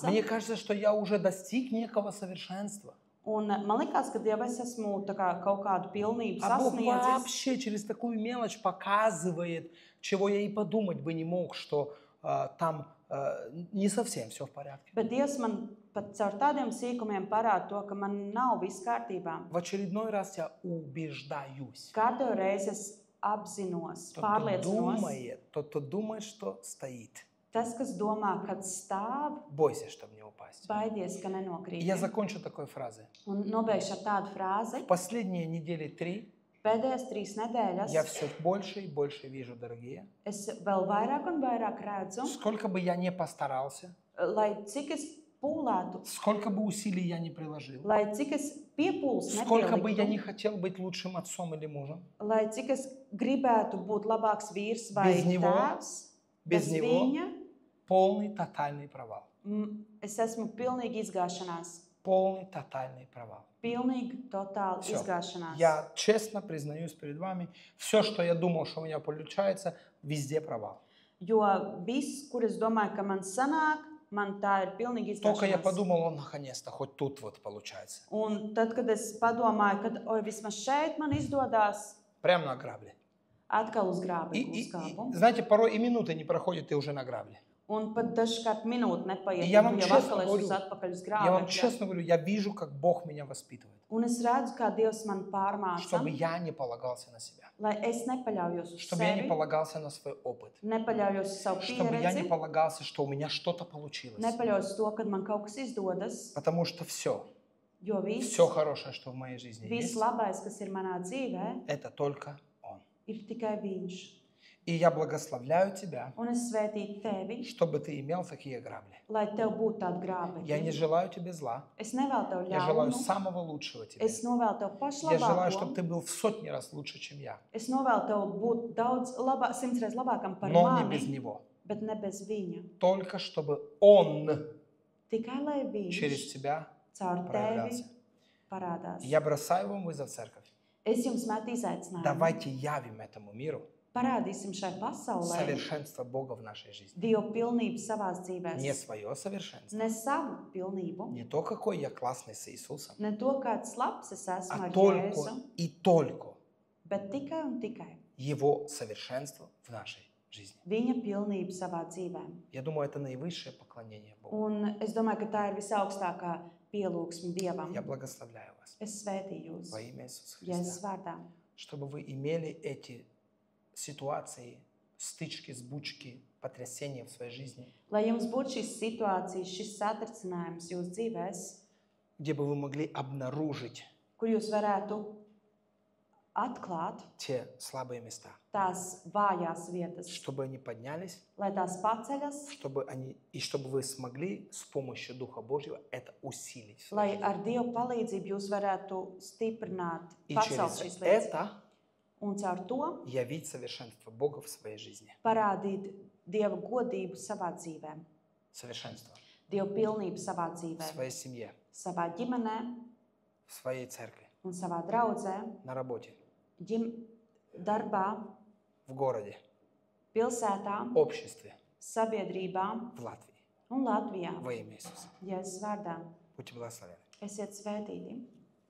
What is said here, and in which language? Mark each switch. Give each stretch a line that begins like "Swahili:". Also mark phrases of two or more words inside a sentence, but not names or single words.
Russian: Мне кажется, что я уже достиг некого совершенства.
Latvian: Un man liekas, ka jau es esmu tā kā kaut kādu pilnību
Russian: А Бог
Latvian: sasniedzis.
Russian: вообще через такую мелочь показывает, чего я и подумать бы не мог, что там не совсем все в порядке.
Latvian: Bet Dievs man pat caur tādiem sīkumiem parāda to, ka man nav viss kārtībā.
Russian: В очередной раз я убеждаюсь.
Latvian: Katru reizi es apzinos, pārliecinos.
Russian: Тот, кто думает, что стоит,
Latvian: Tas, kas domā, kad stāv,
Russian: бойся, чтобы не упасть.
Latvian: baidies, ka
Russian: И
Latvian: nenokrīt.
Russian: я закончу такой фразой.
Latvian: Un nobeigšu ar tādu frāzi.
Russian: В последние недели 3
Latvian: Pēdējās 3 nedēļas
Russian: я все больше и больше вижу, дорогие.
Latvian: es vēl vairāk un vairāk redzu,
Russian: Сколько бы я ни постарался,
Latvian: lai cik es pūlētu,
Russian: сколько бы усилий я ни приложил,
Latvian: lai cik es piepūles
Russian: сколько бы я не
Latvian: nepieliktu,
Russian: хотел быть лучшим отцом или мужем,
Latvian: lai cik es gribētu būt labāks vīrs vai
Russian: Bez него-
Latvian: tēvs,
Russian: без
Latvian: bez
Russian: него
Latvian: viņa
Russian: полный тотальный провал.
Latvian: Es esmu pilnīgi izgāšanās.
Russian: Полный, тотальный провал.
Latvian: Pilnīgi, totāli
Russian: Всё.
Latvian: izgāšanās.
Russian: Я честно признаюсь перед вами, все, что я думал, что у меня получается, везде провал.
Latvian: Jo viss, kur es domāju, ka man sanāk, man tā ir pilnīgi
Russian: Только я
Latvian: izgāšanās.
Russian: подумал, о, наконец-то, хоть тут вот получается.
Latvian: Un tad, kad es padomāju, ka oi, vismaz šeit man izdodas,
Russian: Прямо на грабли.
Latvian: atkal uz grābekļa
Russian: И,
Latvian: uzkāpu.
Russian: знаете, порой и минуты не проходит, ты уже на грабли.
Latvian: Un pat dažkārt minūte nepaiet, Ja un
Russian: вам
Latvian: jau
Russian: честно
Latvian: atkal
Russian: говорю,
Latvian: esmu atpakaļ uz
Russian: Я вам
Latvian: grābekļa.
Russian: честно говорю, я вижу, как Бог меня воспитывает.
Latvian: Un es redzu, kā Dievs man pārmāca,
Russian: Чтобы я не полагался на себя.
Latvian: lai es nepaļaujos uz
Russian: Чтобы я не
Latvian: sevi,
Russian: полагался на свой опыт.
Latvian: nepaļaujos uz savu
Russian: Чтобы я не
Latvian: pieredzi,
Russian: полагался, что у меня что-то получилось.
Latvian: nepaļaujos uz to, kad man kaut kas izdodas,
Russian: Потому что все
Latvian: jo
Russian: хорошее, что в моей жизни
Latvian: viss
Russian: есть,
Latvian: labais, kas ir manā dzīvē,
Russian: это только Он.
Latvian: ir tikai Viņš.
Russian: И я благословляю тебя,
Latvian: Un es svētīju tevi,
Russian: чтобы ты имел такие грабли.
Latvian: lai tev būtu tāda
Russian: Я не
Latvian: grābekļa.
Russian: желаю тебе зла.
Latvian: Es nevēlu tev
Russian: Я желаю
Latvian: ļaunu,
Russian: самого лучшего тебе.
Latvian: es novēlu tev
Russian: Я желаю, чтобы
Latvian: pašlabāko,
Russian: ты был в сотни раз лучше, чем я.
Latvian: es novēlu tev būt daudz labāk, 100 reizes labākam par
Russian: Но не без
Latvian: mani,
Russian: Него.
Latvian: bet ne bez viņa.
Russian: Только чтобы Он
Latvian: Tikai lai
Russian: через
Latvian: Viņš
Russian: тебя
Latvian: caur tevi
Russian: проявлялся.
Latvian: parādās.
Russian: Я бросаю вам вызов, церковь.
Latvian: Es jums metu izaicinājumu.
Russian: Давайте явим этому миру
Latvian: Parādīsim šai pasaulē
Russian: совершенство Бога в нашей жизни.
Latvian: Dievu pilnību savās dzīvēs.
Russian: Не свое совершенство,
Latvian: Ne savu pilnību,
Russian: не то, какой я классный с Иисусом,
Latvian: ne to, kāds labs es esmu
Russian: а
Latvian: ar
Russian: только
Latvian: Jēzu,
Russian: и только
Latvian: bet tikai un tikai
Russian: Его совершенство в нашей жизни.
Latvian: Viņa pilnību savā dzīvē.
Russian: Я думаю, это наивысшее поклонение Богу.
Latvian: Un es domāju, ka tā ir visaugstākā pielūgsme Dievam.
Russian: Я благословляю вас
Latvian: Es svētīju jūs
Russian: во имя Иисуса
Latvian: Jēzus
Russian: Христа,
Latvian: vārdā,
Russian: чтобы вы имели эти ситуации, стычки, сбучки, потрясения в своей жизни,
Latvian: lai jums būtu šīs situācijas, šis satricinājums jūsu dzīvēs,
Russian: где бы вы могли обнаружить
Latvian: kur jūs varētu atklāt
Russian: те слабые места,
Latvian: tās vājās vietas,
Russian: чтобы они поднялись,
Latvian: lai tās paceļas,
Russian: чтобы вы смогли с помощью Духа Божьего это усилить. в
Latvian: lai
Russian: своей жизни.
Latvian: ar Dievu palīdzību jūs varētu stiprināt,
Russian: И
Latvian: pacelt
Russian: через
Latvian: šīs lietas.
Russian: это
Latvian: Un caur to
Russian: явить совершенство Бога в своей жизни.
Latvian: parādīt Dieva godību savā dzīvē,
Russian: Совершенство
Latvian: Dieva pilnību savā
Russian: в
Latvian: dzīvē,
Russian: своей семье,
Latvian: savā ģimenē
Russian: в своей церкви,
Latvian: un savā draudzē,
Russian: на работе,
Latvian: darbā,
Russian: в городе,
Latvian: pilsētā,
Russian: обществе,
Latvian: sabiedrībā
Russian: в Латвии.
Latvian: un Latvijā.
Russian: Во имя Иисуса.
Latvian: Jēzus vārdā
Russian: Будьте благословенны.
Latvian: esiet svētīti.